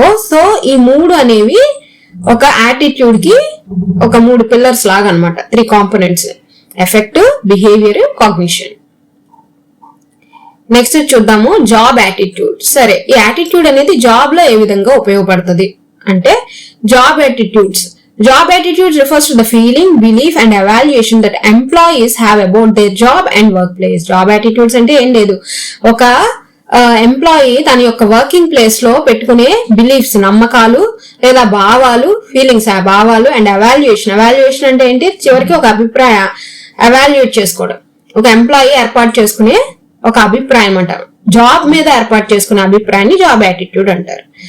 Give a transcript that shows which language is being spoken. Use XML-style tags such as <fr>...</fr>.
<te>So ఈ 3 అనేవి ఒక యాటిట్యూడ్ కి ఒక 3 పిల్లర్స్ లాగా అనమాట, 3 components: effective, behaviour, cognition. Next చూద్దాము జాబ్ యాటిట్యూడ్. సరే, ఈ యాటిట్యూడ్ అనేది జాబ్ లో ఏ విధంగా ఉపయోగపడుతుంది అంటే job attitudes.</te> <en>Job attitudes refers to the feeling, belief and evaluation that employees have about their job and workplace.</en> <te>Job attitudes అంటే ఏం లేదు, ఒక ఎంప్లాయీ తన యొక్క వర్కింగ్ ప్లేస్ లో పెట్టుకునే బిలీఫ్స్, నమ్మకాలు లేదా భావాలు, ఫీలింగ్స్, ఆ భావాలు అండ్ ఎవాల్యుయేషన్. ఎవాల్యుయేషన్ అంటే ఏంటి, చివరికి ఒక అభిప్రాయం ఎవాల్యుయేట్ చేసుకోవడం. ఒక ఎంప్లాయీ ఏర్పాటు చేసుకునే ఒక అభిప్రాయం అంటారు. జాబ్ మీద ఏర్పాటు చేసుకునే అభిప్రాయాన్ని జాబ్ యాటిట్యూడ్ అంటారు.</te>